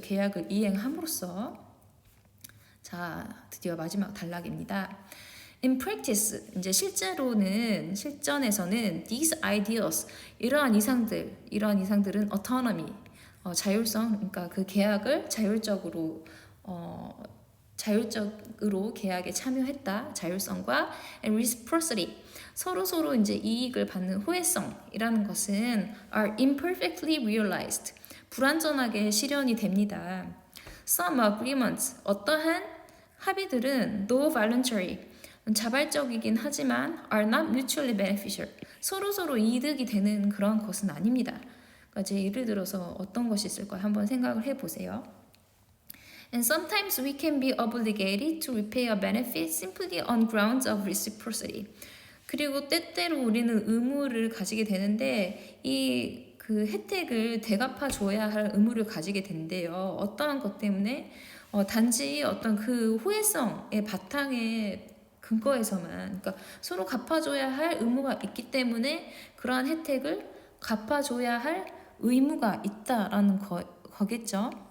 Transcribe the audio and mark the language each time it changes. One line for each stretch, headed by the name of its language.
Korean: 계약을 이행함으로써. 자, 드디어 마지막 단락입니다.
English: In practice,
Korean: 이제 실전에서는
English: these ideals,
Korean: 이러한 이상들은 autonomy, 자율성, 그러니까 그 계약을 자율적으로 자율적으로 계약에 참여했다. 자율성과
English: and reciprocity.
Korean: 서로 이제 이익을 받는 호혜성이라는 것은
English: are imperfectly realized.
Korean: 불완전하게 실현이 됩니다.
English: Some agreements.
Korean: 어떠한 합의들은
English: though voluntary.
Korean: 자발적이긴 하지만
English: are not mutually beneficial.
Korean: 서로 이득이 되는 그런 것은 아닙니다. 그러니까 이제 예를 들어서 어떤 것이 있을까 한번 생각을 해보세요.
English: And sometimes we can be obligated to repay a benefit simply on grounds of reciprocity.
Korean: 그리고 때때로 우리는 의무를 가지게 되는데 그 혜택을 대갚아 줘야 할 의무를 가지게 된대요. 어떠한 것 때문에 단지 어떤 그 호혜성의 바탕에 근거에서만, 그러니까 서로 갚아줘야 할 의무가 있기 때문에 그러한 혜택을 갚아줘야 할 의무가 있다라는 거겠죠.